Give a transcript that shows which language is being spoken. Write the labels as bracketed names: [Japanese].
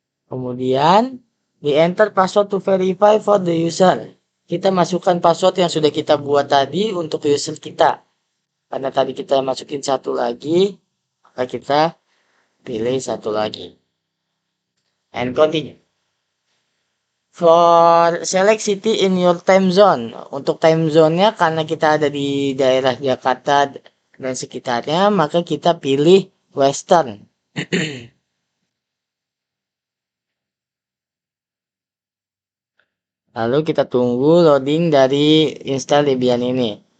[Indonesian] Kemudian di [English] enter password to verify for the user. [Indonesian] Kita masukkan password yang sudah kita buat tadi untuk user kita. Karena tadi kita masukin satu lagi, maka kita pilih satu lagi. [English] And continue. For select city in your time zone. [Indonesian] Untuk time zone-nya karena kita ada di daerah Jakarta dan sekitarnya, maka kita pilih Western. Lalu kita tunggu loading dari install Debian ini.